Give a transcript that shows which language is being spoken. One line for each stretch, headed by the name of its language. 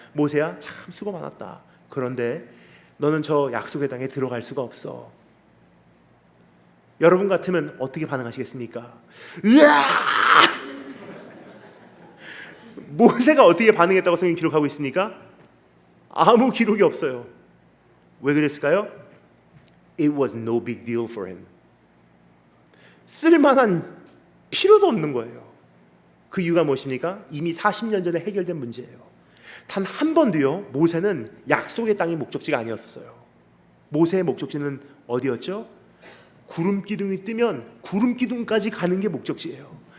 Korean: 모세야, 참 수고 많았다. 그런데 너는 저 약속의 땅에 들어갈 수가 없어. 여러분 같으면 어떻게 반응하시겠습니까? 으아! 모세가 어떻게 반응했다고 성경이 기록하고 있습니까? 아무 기록이 없어요. 왜 그랬을까요?
English: It was no big deal for him.
Korean: 쓸만한 필요도 없는 거예요. 그 이유가 무엇입니까? 이미 40년 전에 해결된 문제예요. 단 한 번도요, 모세는 약속의 땅이 목적지가 아니었어요. 모세의 목적지는 어디였죠? 구름기둥이 뜨면 구름기둥까지 가는 게 목적지예요.